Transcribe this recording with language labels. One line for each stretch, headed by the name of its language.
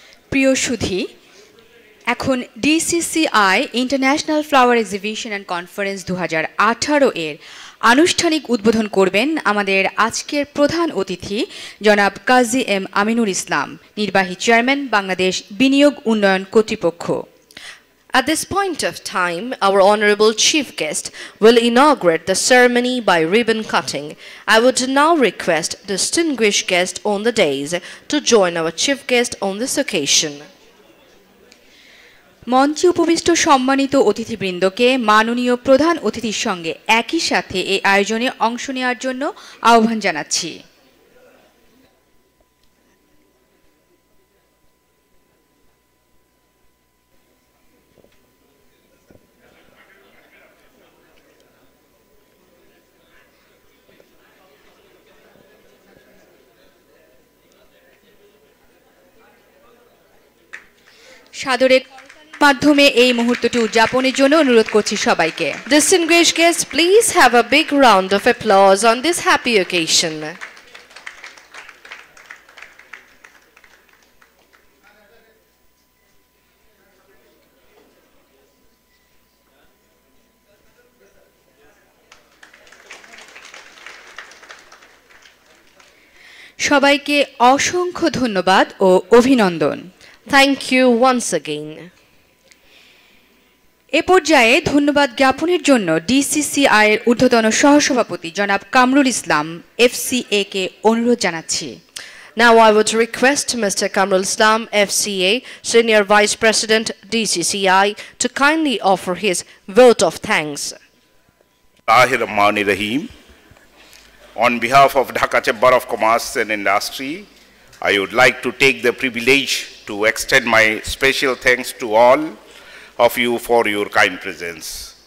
Bangla: প্রিয় সুধী, এখন DCCI international flower exhibition and conference 2018 এর আনুষ্ঠানিক উদ্বোধন করবেন আমাদের আজকের প্রধান অতিথি জনাব কাজী এম আমিনুল ইসলাম, নির্বাহী চেয়ারম্যান বাংলাদেশ বিনিয়োগ উন্নয়ন কর্তৃপক্ষ।
English: At this point of time, our honorable chief guest will inaugurate the ceremony by ribbon cutting. I would now request distinguished guests on the dais to join our chief guest on this occasion.
Bangla: মঞ্চে উপবিষ্ট সম্মানিত অতিথিবৃন্দকে মাননীয় প্রধান অতিথির সঙ্গে একই সাথে এই আয়োজনে অংশ নেওয়ার জন্য আহ্বান জানাচ্ছি। সাদরে মাধ্যমে এই মুহূর্তটি উদযাপনের জন্য অনুরোধ করছি সবাইকে।
English: Distinguished guests, please have a big round of applause on this happy occasion.
Bangla: সবাইকে অসংখ্য ধন্যবাদ ও অভিনন্দন।
English: Thank you once again.
Bangla: এ পর্যায়ে ধন্যবাদ জ্ঞাপনের জন্য ডিসিসিআই এর ঊর্ধ্বতন সহসভাপতি জনাব কামরুল ইসলাম এফসিএ কে অনুরোধ জানাচ্ছি।
English: Now I would request Mr. Kamrul Islam, FCA, Senior Vice President, DCCI, to kindly offer his vote of thanks. Rahim. On behalf of Dhaka Chamber of Commerce and Industry, I would like to take the privilege to extend my special thanks to all of you for your kind presence.